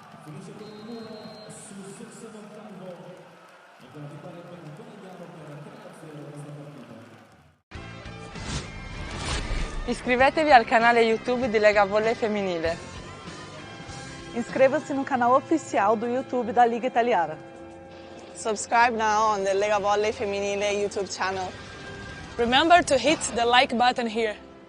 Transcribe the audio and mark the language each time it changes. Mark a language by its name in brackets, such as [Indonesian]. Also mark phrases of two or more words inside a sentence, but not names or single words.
[Italian] finisce con un 1 sul 68esimo e con la vittoria per il Conegliano per 3-0 questa partita. Iscrivetevi al canale YouTube di Lega Volley Femminile. [Portuguese] Inscreva-se no canal oficial do YouTube da Liga Italiana. [English] Subscribe now on the Lega Volley Feminile YouTube channel. Remember to hit the like button here.